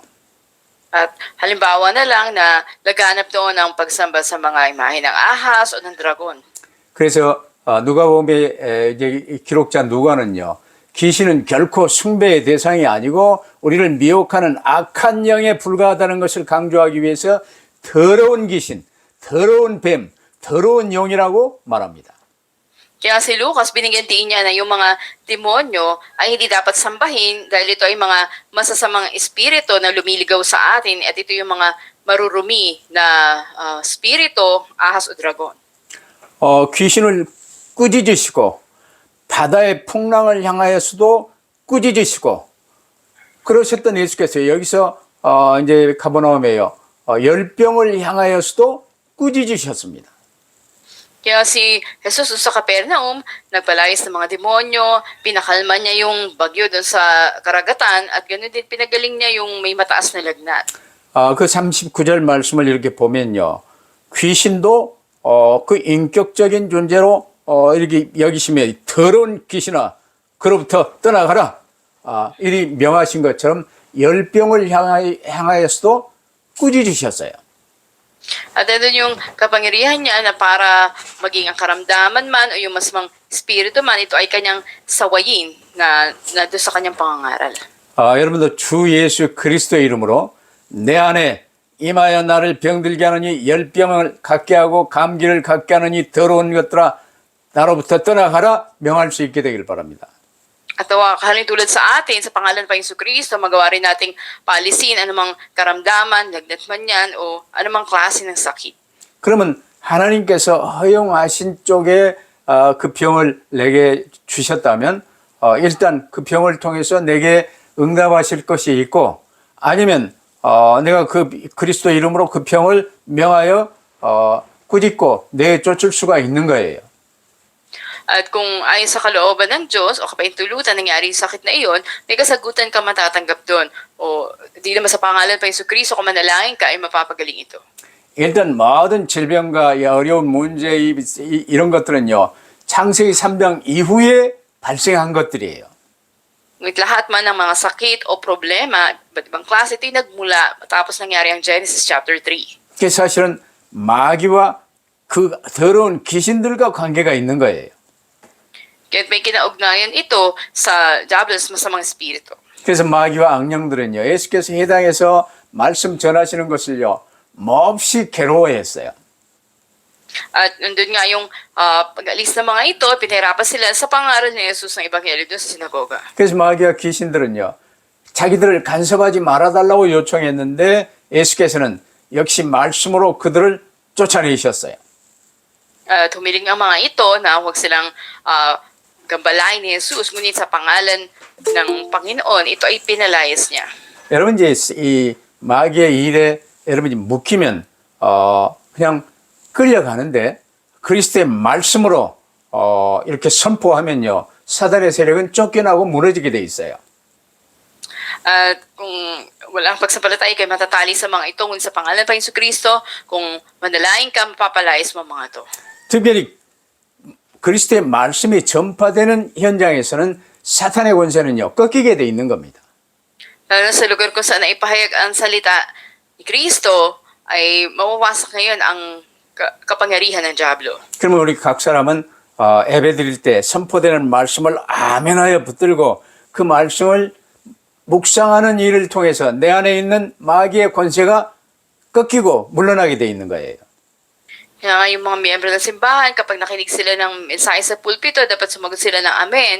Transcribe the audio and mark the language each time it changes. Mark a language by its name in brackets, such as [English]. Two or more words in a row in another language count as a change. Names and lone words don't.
[Filipino] At halimbawa na lang na laganap doon ang pagsamba sa mga imahe ng ahas o ng dragon. [Korean] 그래서 누가복음의 이제 기록자 누가는요. 귀신은 결코 숭배의 대상이 아니고 우리를 미혹하는 악한 영에 불과하다는 것을 강조하기 위해서 더러운 귀신, 더러운 뱀, 더러운 영이라고 말합니다. [Filipino] Kaya si Lucas, binigyan din niya na yung mga demonyo ay hindi dapat sambahin dahil ito ay mga masasamang espiritu na lumiligaw sa atin at ito yung mga marurumi na espiritu, ahas o dragon. [Korean] 귀신을 꾸짖으시고 바다의 풍랑을 향하여서도 꾸짖으시고 그러셨던 예수께서 여기서 이제 가버나움에요. 열병을 향하여서도 꾸짖으셨습니다. [Filipino] Kaya si Jesus sa Capernaum, nagpalayas ng mga demonyo, pinakalma niya yung bagyo doon sa karagatan at ganoon din pinagaling niya yung may mataas na lagnat. [Korean] 그 39절 말씀을 이렇게 보면요. 귀신도 그 인격적인 존재로 이렇게 여기시며 더러운 귀신아 그로부터 떠나가라. 이리 명하신 것처럼 열병을 향하여서도 꾸짖으셨어요. [Filipino] At ano yung kapangyarihan niya na para maging ang karamdaman man o yung masamang espiritu man, ito ay kanyang sawayin na doon sa kanyang pangangaral. [Korean] 여러분도 주 예수 그리스도의 이름으로 내 안에 임하여 나를 병들게 하느니 열병을 갖게 하고 감기를 갖게 하느니 더러운 것들아 나로부터 떠나가라 명할 수 있게 되길 바랍니다. [Filipino] At halin tulad sa atin, sa pangalan pa Yesu Cristo, magawa rin nating paalisin anumang karamdaman, lagnat man yan, o anumang klase ng sakit. [Korean] 그러면 하나님께서 허용하신 쪽에 그 병을 내게 주셨다면 일단 그 병을 통해서 내게 응답하실 것이 있고 아니면 내가 그 그리스도 이름으로 그 병을 명하여 꾸짖고 내쫓을 수가 있는 거예요. [Filipino] At kung ayon sa kalooban ng Diyos o kapahintulutan nangyari yung sakit na iyon, may kasagutan ka matatanggap doon. O di naman sa pangalan pa Yesu Cristo, kung manalangin ka, ay mapapagaling ito. [Korean] 일단 모든 질병과 어려운 문제 이런 것들은요. 창세기 3장 이후에 발생한 것들이에요. [Filipino] Ngunit lahat man ng mga sakit o problema, iba't ibang klase, ito'y nagmula matapos nangyari ang Genesis chapter 3. [Korean] 그래서 사실은 마귀와 그 더러운 귀신들과 관계가 있는 거예요. [Filipino] Kaya't may kinaugnayan ito sa Diablos, masamang espiritu. [Korean] 그래서 마귀와 악령들은요. 예수께서 해당해서 말씀 전하시는 것을요. 몹시 괴로워했어요. [Filipino] At nandun nga yung pag-alis ng mga ito, pinahirapan sila sa pangaral ni Jesus ng Ebanghelyo doon sa sinagoga. [Korean] 그래서 마귀와 귀신들은요. 자기들을 간섭하지 말아달라고 요청했는데 예수께서는 역시 말씀으로 그들을 쫓아내셨어요. [Filipino] Humiling ang mga ito na huwag silang gambalain ni Jesus, ngunit sa pangalan ng Panginoon, ito ay pinalayas niya. [Korean] 여러분 이제 이 마귀의 일에 여러분이 묶이면 그냥 끌려가는데 그리스도의 말씀으로 이렇게 선포하면요 사단의 세력은 쫓겨나고 무너지게 돼 있어요. [Filipino] At kung walang pagsampalataya kayo matatali sa mga ito, ngunit sa pangalan pa Yesu Cristo, kung manalangin ka, mapapalayas mo mga ito. [Korean] 특별히 그리스도의 말씀이 전파되는 현장에서는 사탄의 권세는요 꺾이게 돼 있는 겁니다. [Filipino] Lalo sa lugar kung saan naipahayag ang salita ni Cristo, ay mawawasak ngayon ang kapangyarihan ng Diablo. [Korean] 그러면 우리 각 사람은 예배 드릴 때 선포되는 말씀을 아멘하여 붙들고 그 말씀을 묵상하는 일을 통해서 내 안에 있는 마귀의 권세가 꺾이고 물러나게 돼 있는 거예요. [Filipino] Kaya nga yung mga miyembro ng simbahan, kapag nakinig sila ng mensahe sa pulpito, dapat sumagot sila ng amen.